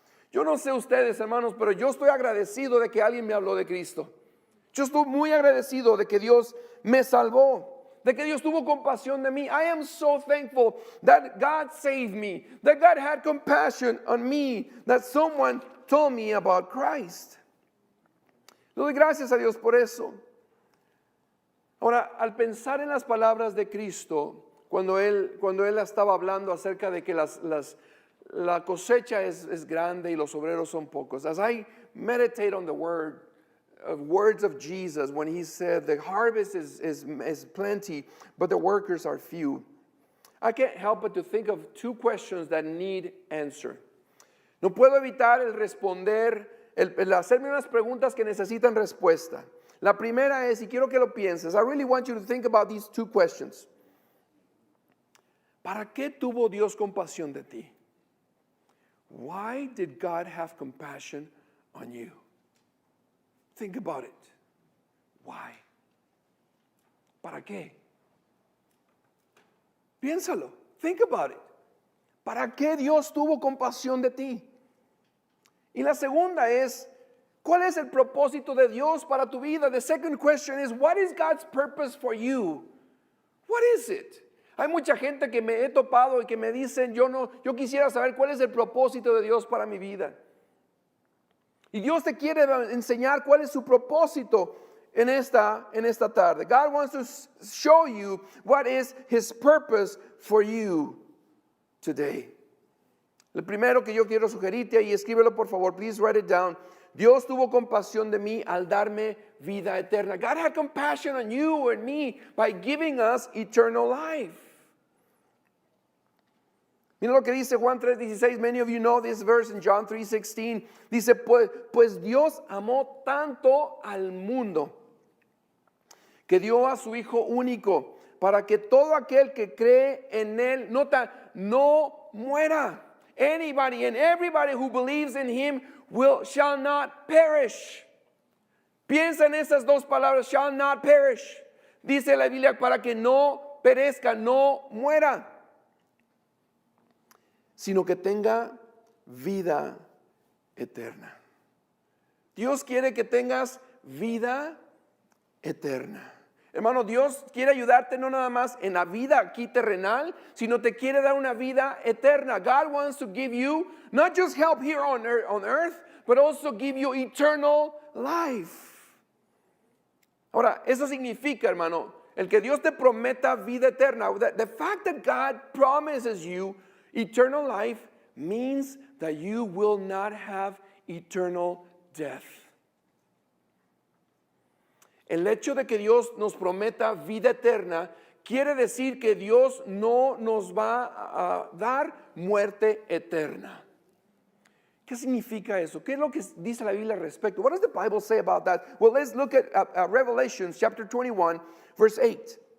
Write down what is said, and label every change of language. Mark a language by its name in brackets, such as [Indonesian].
[Spanish] Yo no sé ustedes, hermanos, pero yo estoy agradecido de que alguien me habló de Cristo. Yo estoy muy agradecido de que Dios me salvó, de que Dios tuvo compasión de mí. [English] I am so thankful that God saved me, that God had compassion on me, that someone told me about Christ. [Spanish] Le doy gracias a Dios por eso. Ahora, al pensar en las palabras de Cristo, cuando él estaba hablando acerca de que la cosecha es grande y los obreros son pocos, [English] as I meditate on the words of Jesus when he said the harvest is plenty, but the workers are few, I can't help but to think of two questions that need answer. [Spanish] No puedo evitar el responder, el hacerme unas preguntas que necesitan respuesta. La primera es, y quiero que lo pienses, [English] I really want you to think about these two questions. [Spanish] ¿Para qué tuvo Dios compasión de ti? [English] Why did God have compassion on you? Think about it. Why? [Spanish] ¿Para qué? Piénsalo. [English] Think about it. [Spanish] ¿Para qué Dios tuvo compasión de ti? Y la segunda es, ¿cuál es el propósito de Dios para tu vida? [English] The second question is, what is God's purpose for you? What is it? [Spanish] Hay mucha gente que me he topado y que me dicen, yo quisiera saber cuál es el propósito de Dios para mi vida. Y Dios te quiere enseñar cuál es su propósito en esta tarde. [English] God wants to show you what is His purpose for you today. [Spanish] El primero que yo quiero sugerirte, y escríbelo por favor, [English] please write it down. [Spanish] Dios tuvo compasión de mí al darme vida eterna. [English] God had compassion on you and me by giving us eternal life. [Spanish] Mira lo que dice Juan 3:16. [English] Many of you know this verse in John 3:16. [Spanish] Dice, pues Dios amó tanto al mundo que dio a su Hijo único para que todo aquel que cree en Él, nota, no muera. [English] Anybody and everybody who believes in Him shall not perish. [Spanish] Piensa en esas dos palabras, [English] shall not perish. [Spanish] Dice la Biblia, para que no perezca, no muera, sino que tenga vida eterna. Dios quiere que tengas vida eterna. Hermano, Dios quiere ayudarte no nada más en la vida aquí terrenal, sino te quiere dar una vida eterna. [English] God wants to give you not just help here on earth, but also give you eternal life. [Spanish] Ahora, eso significa, hermano, el que Dios te prometa vida eterna. [English] The fact that God promises you eternal life means that you will not have eternal death. [Spanish] El hecho de que Dios nos prometa vida eterna quiere decir que Dios no nos va a dar muerte eterna. ¿Qué significa eso? ¿Qué es lo que dice la Biblia al respecto? [English] What does the Bible say about that? Well, let's look at Revelation chapter 21, verse 8.